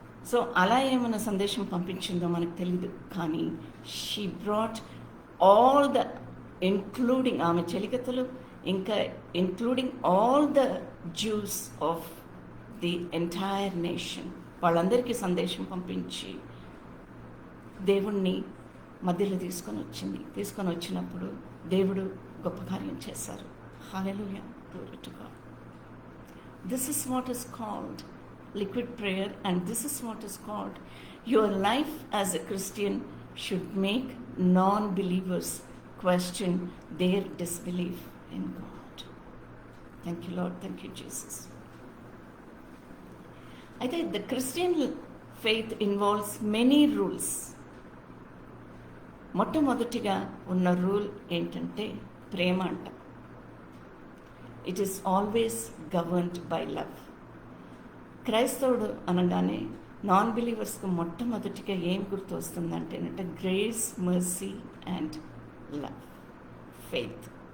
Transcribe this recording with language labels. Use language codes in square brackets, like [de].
[te] So అలా ఏమైనా సందేశం పంపించిందో మనకు తెలీదు. కానీ she brought all the including ఆమె చెలికత్తలు, ఇంకా including all the juice of the entire nation, వాళ్ళందరికీ సందేశం పంపించి దేవుణ్ణి మధ్యలో తీసుకొని వచ్చినప్పుడు దేవుడు గొప్ప కార్యం చేశారు. హల్లెలూయా, glory to God. [en] This is what is called liquid prayer, and this is what is called your life as a Christian should make non-believers question their disbelief in God. Thank you, Lord. Thank you, Jesus. I think the Christian faith involves many rules. [te] మొట్టమొదటిగా ఉన్న rule ఏంటంటే ప్రేమ అంట. It is always governed by love. క్రైస్తవుడు అనగానే non బిలీవర్స్కి మొట్టమొదటిగా ఏం గుర్తు వస్తుందంటేనంటే grace, mercy and love, faith.